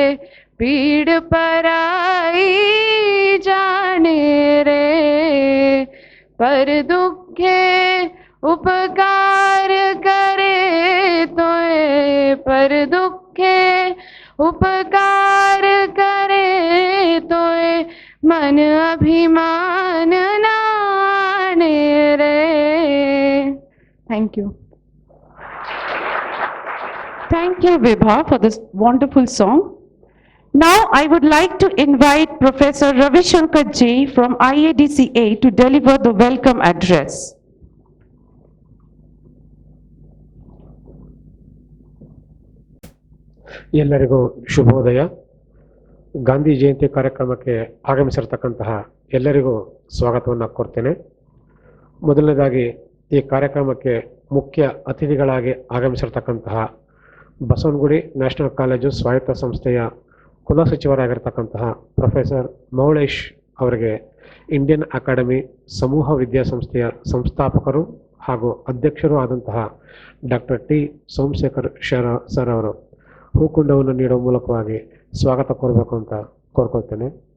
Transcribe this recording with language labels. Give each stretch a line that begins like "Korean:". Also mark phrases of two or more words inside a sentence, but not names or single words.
Gujarati: પીડ પરાઈ જાણે રે પર દુખે ઉપકાર કરે તોએ પર દુખે ઉપકાર કરે તોએ મન અભિમાન નાણે રે
English: thank you Thank you, Vibha, for this wonderful song. Now, I would like to invite Professor Ravi Shankar Ji from IADCA to deliver the welcome address.
Kannada: ಎಲ್ಲರಿಗೂ ಶುಭೋದಯ. ಗಾಂಧಿ ಜಯಂತಿ ಕಾರ್ಯಕ್ರಮಕ್ಕೆ ಆಗಮಿಸಿರ್ತಕ್ಕಂತಹ ಎಲ್ಲರಿಗೂ ಸ್ವಾಗತವನ್ನು ಕೊಡ್ತೇನೆ. ಮೊದಲನೇದಾಗಿ ಈ ಕಾರ್ಯಕ್ರಮಕ್ಕೆ ಮುಖ್ಯ ಅತಿಥಿಗಳಾಗಿ ಆಗಮಿಸಿರ್ತಕ್ಕಂತಹ ಬಸವನಗುಡಿ ನ್ಯಾಷನಲ್ ಕಾಲೇಜು ಸ್ವಾಯತ್ತ ಸಂಸ್ಥೆಯ ಕುಲಸಚಿವರಾಗಿರ್ತಕ್ಕಂತಹ ಪ್ರೊಫೆಸರ್ ಮೌಳೇಶ್ ಅವರಿಗೆ ಇಂಡಿಯನ್ ಅಕಾಡೆಮಿ ಸಮೂಹ ವಿದ್ಯಾಸಂಸ್ಥೆಯ ಸಂಸ್ಥಾಪಕರು ಹಾಗೂ ಅಧ್ಯಕ್ಷರೂ ಆದಂತಹ ಡಾಕ್ಟರ್ ಟಿ ಸೋಮಶೇಖರ್ ಸರ್ ಅವರು ಹೂಕುಂಡವನ್ನು ನೀಡುವ ಮೂಲಕವಾಗಿ ಸ್ವಾಗತ ಕೋರಬೇಕು ಅಂತ ಕೋರ್ಕೊಳ್ತೇನೆ.